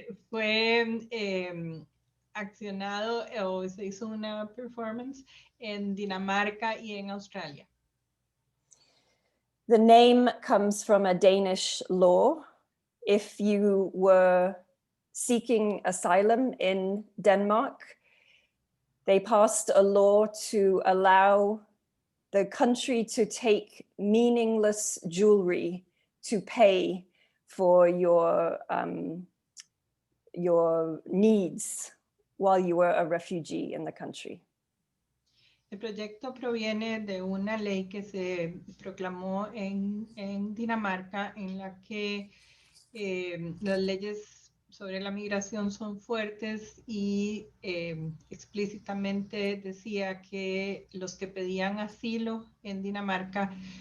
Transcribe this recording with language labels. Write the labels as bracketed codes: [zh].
[es] fue accionado o se hizo una performance en Dinamarca y en Australia. [en] The name comes from a Danish law. If you were seeking asylum in Denmark, they passed a law to allow the country to take meaningless jewelry to pay for your needs while you were a refugee in the country. [es] El proyecto proviene de una ley que se proclamó en Dinamarca, en la que las leyes sobre la migración son fuertes y explícitamente decía que los que pedían asilo en Dinamarca,